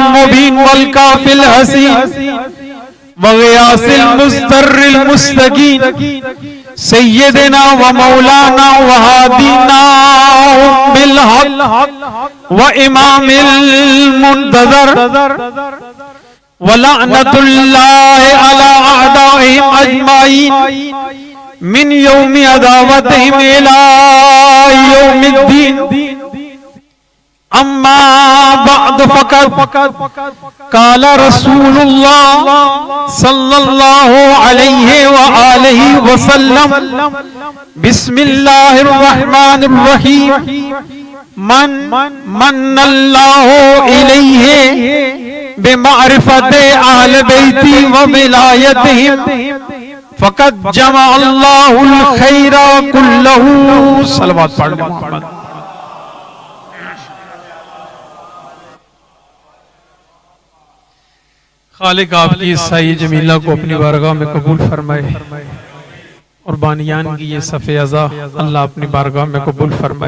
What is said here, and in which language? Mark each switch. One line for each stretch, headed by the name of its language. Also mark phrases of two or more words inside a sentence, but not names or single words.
Arabic: مبين والكافل الحسين وغياث المضطر المستكين سيدنا ومولانا وهادينا بالحق والإمام المنتظر ولعنة الله على أعدائهم أجمعين من يوم عداوتهم إلى يوم الدين. أما بعد فقد قال رسول الله صلى الله عليه وآله وسلم بسم الله الرحمن الرحيم من من الله إليه بمعرفة أهل بيتي وولايتهم فقد جمع الله الخير كله.
Urdu: صلوات پڑھ لے محمد. خالق آپ کی سعی جمیلہ کو اپنی بارگاہ میں قبول فرمائے اور بانیان کی یہ صف عزا اللہ اپنی بارگاہ میں قبول فرمائے.